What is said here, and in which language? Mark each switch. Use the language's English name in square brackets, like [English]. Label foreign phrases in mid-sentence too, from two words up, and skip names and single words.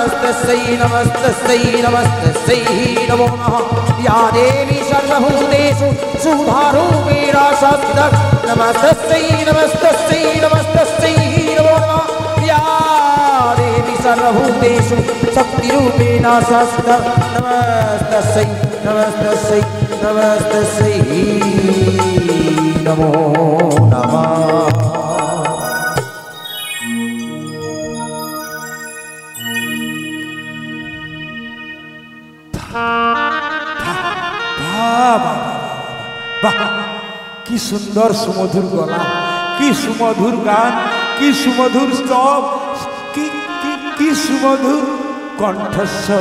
[Sanskrit] नमस्तस्यै नमस्तस्यै नमस्तस्यै नमो नमः या देवी सर्वभूतेषु सुधारूपेण संस्थिता नमस्तस्यै नमस्तस्यै नमस्तस्यै नमो नमः या देवी सर्वभूतेषु शक्तिरूपेण संस्थिता नमस्तस्यै नमस्तस्यै नमस्तस्यै नमो नमः। [Bangla] কি সুন্দর সুমধুর গলা, কি সুমধুর গান, কি সুমধুর স্তব, কি সুমধুর কণ্ঠস্বর।